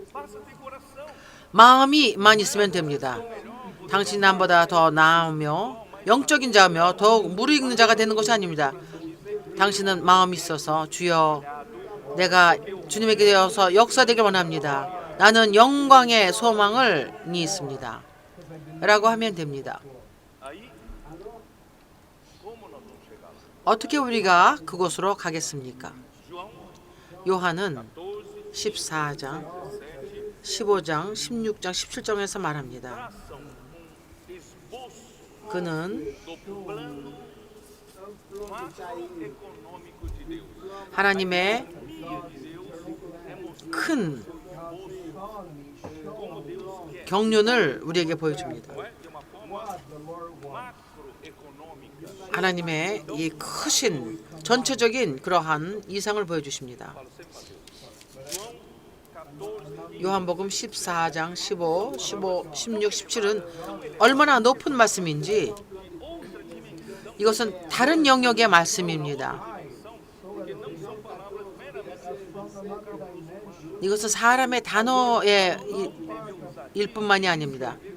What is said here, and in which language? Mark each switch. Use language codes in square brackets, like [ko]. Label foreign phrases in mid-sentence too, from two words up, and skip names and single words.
[ko] 마음이만 있으면 됩니다. 당신이 남보다 더 나으며 영적인 자며 더욱 무르익는 자가 되는 것이 아닙니다. 당신은 마음이 있어서 주여 내가 주님에게 되어서 역사되길 원합니다. 나는 영광의 소망을 있습니다. 라고 하면 됩니다. [pt] aí, como nós vamos chegar lá? [ko] 어떻게 우리가 그곳으로 가겠습니까? [pt] João [ko] 요한은 12, 14장, 17, 15장, 16장, 17장에서 말합니다. [pt] traçam um esboço [ko] 그는 [pt] do plano macroeconômico de Deus. [ko] 하나님의 [pt] A economia de Deus é mostrar [ko] 큰 [pt] como Deus quer, [ko] 경륜을 우리에게 보여줍니다. [pt] não é? De uma forma macroeconômica. [ko] 하나님의 이 크신 전체적인 그러한 이상을 보여주십니다. [pt] Falo sempre para Deus. João 14, [ko] 요한복음 14장 15, 16, 17은 얼마나 높은 말씀인지 이것은 다른 영역의 말씀입니다. 이것은 사람의 단어의 일뿐만이 아닙니다.